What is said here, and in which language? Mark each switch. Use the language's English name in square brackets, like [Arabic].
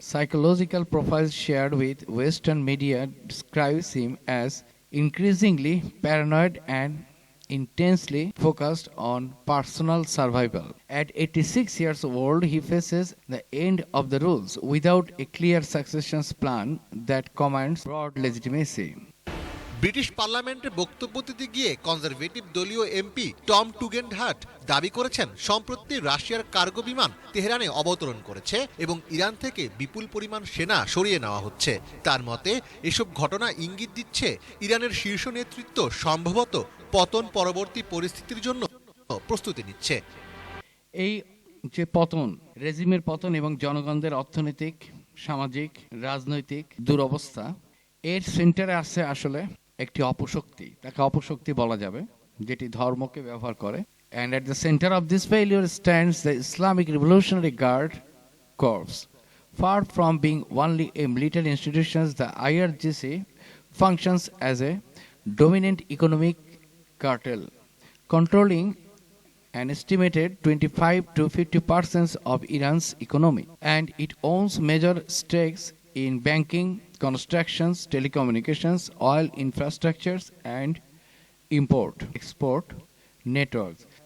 [English] Psychological profiles shared with Western media describes him as increasingly paranoid and intensely focused on personal survival. At 86 years old, he faces the end of the rules without a clear succession plan that commands broad legitimacy. [Bangla] British পার্লামেন্টে বক্তব্য দিতে গিয়ে conservative দলীয় MP Tom টুগেনহাট দাবি করেছেন সম্প্রতি রাশিয়ার cargo বিমান তেহরানে অবতরণ করেছে এবং ইরান থেকে বিপুল পরিমাণ সেনা সরিয়ে নেওয়া হচ্ছে। তার মতে এসব ঘটনা ইঙ্গিত দিচ্ছে ইরানের শীর্ষ নেতৃত্ব সম্ভবত পতন পরবর্তী পরিস্থিতির জন্য প্রস্তুতি নিচ্ছে। এই যে পতন, রেজিমের পতন এবং জনগণদের অর্থনৈতিক, সামাজিক, রাজনৈতিক দুরবস্থা, এর সেন্টারে আছে আসলে একটি অপশক্তি, তাকে অপশক্তি বলা যাবে, যেটি ধর্মকে ব্যবহার করে। [English] And at the center of this failure stands the Islamic Revolutionary Guard Corps. Far from being only a military institution, the IRGC functions as a dominant economic cartel, controlling an estimated 25 to 50% of Iran's economy, and it owns major stakes in banking, constructions, telecommunications, oil infrastructures, and import-export networks.